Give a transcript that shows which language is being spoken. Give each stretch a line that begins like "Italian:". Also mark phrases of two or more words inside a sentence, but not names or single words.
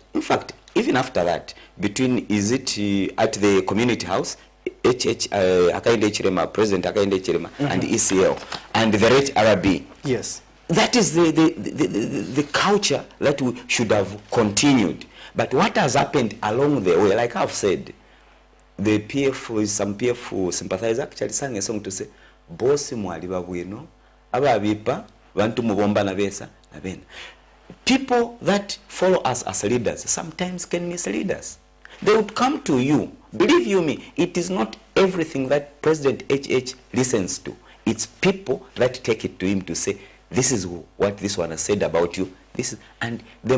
English: In fact, even after that, between, is it at the community house, Hakainde Hichilema, President Hakainde Hichilema, and ECO, and the Red RB. Yes. That is the culture that we should have continued. But what has happened along the way, like I've said, the PF, some PF sympathizers actually sang a song to say,
Bemba: Bosi mwaliba bwino, aba abipa, bantu mubomba na besa, na bena.
English: People that follow us as leaders sometimes can mislead us. They would come to you. Believe you me, it is not everything that President HH listens to. It's people that take it to him to say, this is what this one has said about you.